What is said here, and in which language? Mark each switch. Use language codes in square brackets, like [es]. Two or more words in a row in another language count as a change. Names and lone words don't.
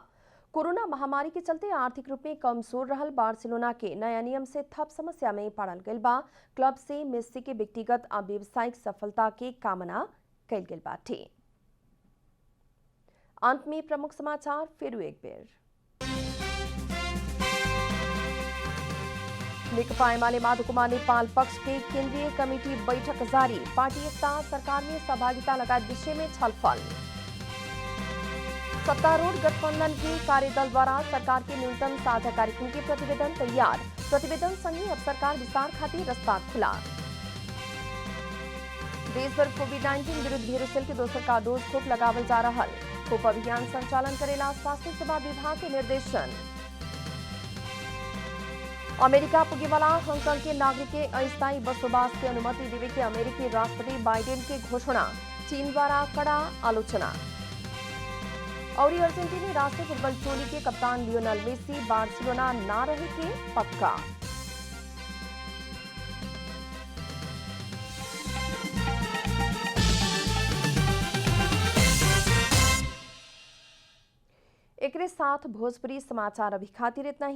[bho] कोरोना महामारी के चलते आर्थिक रूप में कमजोर रहल बार्सिलोना के नया नियम से थप समस्या में पड़ल गइल बा। क्लब से मेसी के व्यक्तिगत और व्यावसायिक सफलता के कामना कइल गेल बाटे। अंत में प्रमुख समाचार फिर एक बेर। नेकपा एमाले माधुकुमा नेपाल पक्ष के केंद्रीय कमेटी बैठक जारी। पार्टी एकता सरकार में सहभागिता लगायत विषय में छलफल। सत्तारूढ़ गठबंधन के कार्यदल द्वारा सरकार के न्यूनतम साझा कार्यक्रम के प्रतिवेदन तैयार। प्रतिवेदन संगे अब सरकार विस्तार खातिर रास्ता खुला। देश भर कोविड-19 विरुद्ध भेरोसेल के दोसर का डोज खोप लगावल जा रहा। खोप अभियान संचालन करेला स्वास्थ्य सेवा विभाग के निर्देशन। अमेरिका पुगे वाला हांगकांग के नागरिक के अस्थायी बसोबास की अनुमति देवे के अमेरिकी राष्ट्रपति बाइडेन के घोषणा। चीन द्वारा कड़ा आलोचना। और अर्जेंटीनी राष्ट्रीय फुटबॉल टोली के कप्तान लियोनेल मेसी बार्सिलोना ना रहे के पक्का। एक साथ भोजपुरी समाचार अभी खातिर इतना ही।